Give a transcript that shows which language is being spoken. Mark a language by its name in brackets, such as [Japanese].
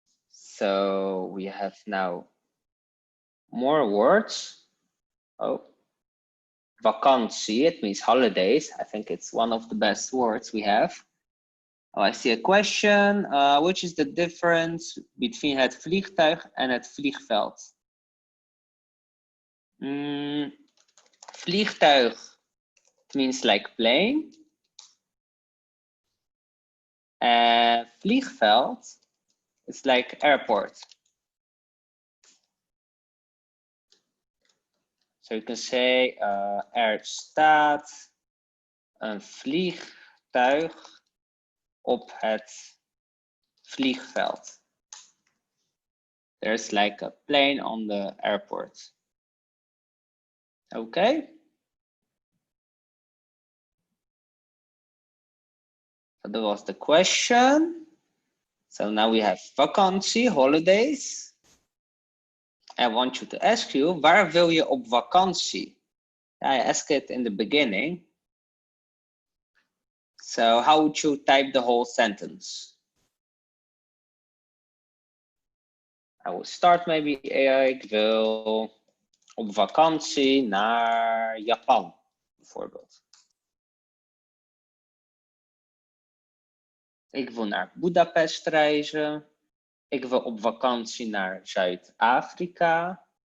[English] So we have now more words. Oh, vakantie, it means holidays. I think it's one of the best words we have. Oh, I see a question. Which is the difference between het vliegtuig en het vliegveld? Vliegtuig, it means like plane. Vliegveld, it's like airport. So you can say [Dutch] er staat een vliegtuig op het vliegveld. [English] There's like a plane on the airport. Okay. So that was the question. So now we have vakantie, holidays. I want you to ask you, [Dutch] waar wil je op vakantie? [English] I asked it in the beginning. So how would you type the whole sentence? I will start maybe, [Dutch] ik wil op vakantie naar Japan, bijvoorbeeld. Ik wil naar Budapest reizen. Ik wil op vakantie naar Zuid-Afrika.